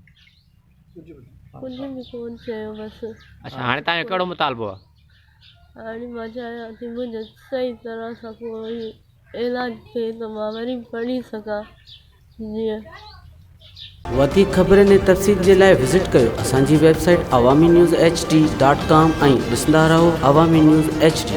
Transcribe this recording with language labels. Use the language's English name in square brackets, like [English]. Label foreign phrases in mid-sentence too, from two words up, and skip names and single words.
[Sindhi] कुझु बि कोन चयो बसि। अच्छा, हाणे तव्हांजो कहिड़ो मुतालबो आहे? हाणे मां चाहियां थी मुंहिंजो सही तरह सां कोई इलाज थिए त मां वरी पढ़ी सघां। जीअं वधीक ख़बरनि ऐं तफ़सील जे लाइ विज़िट कयो असांजी वेबसाइट awami news hd.com ऐं ॾिसंदा रहो अवामी न्यूज़ HD।